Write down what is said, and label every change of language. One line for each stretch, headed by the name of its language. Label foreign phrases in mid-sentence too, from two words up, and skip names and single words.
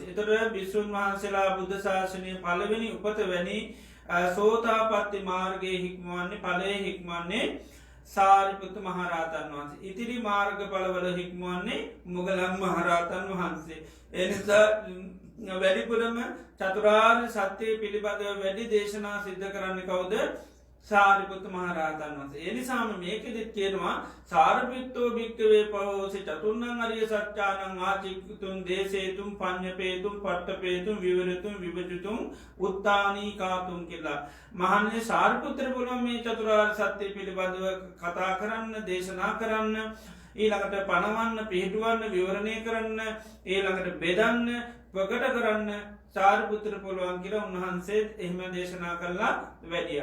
Sinhala: එතකොට භික්ෂුන් වහන්සේලා බුද්ධ ශාසනයේ පළවෙනි උපත වැනි සෝතාපට්ටි මාර්ගයේ හික්මවන්නේ, ඵලයේ හික්මවන්නේ සාරිපුත්ත මහ රහතන් වහන්සේ. ඉතිරි මාර්ගඵලවල හික්මවන්නේ මුගලන් මහ රහතන් වහන්සේ. ඒ නිසා වැඩිපුරම චතුරාර්ය සත්‍යය පිළිබඳව වැඩි දේශනා සිද්ධ කරන්න කවුද? සාරිපුත්ත මහ රහතන් වහන්සේ. ඒ නිසාම මේකෙදිත් කියනවා
Pali: සාරිපුත්තෝ භික්ඛවේ පහෝසි චතුර්ණං අරිය සත්‍යානං ආචික්ඛතුං දේසේතුං පඤ්ඤපේතුං පට්ඨපේතුං විවරතුං විභජිතුං උත්තානීකාතුං
Sinhala: කියලා. මහන්නේ සාරිපුත්‍ර පුළුවන් මේ චතුරාර්ය සත්‍ය පිළිබඳව කතා කරන්න, දේශනා කරන්න, ඊළඟට පණවන්න, පිහිටුවන්න, විවරණය කරන්න, ඊළඟට බෙදන්න, ප්‍රකට කරන්න සාරිපුත්‍ර පුළුවන් කියලා උන්වහන්සේ එහෙම දේශනා කළා වැඩියා.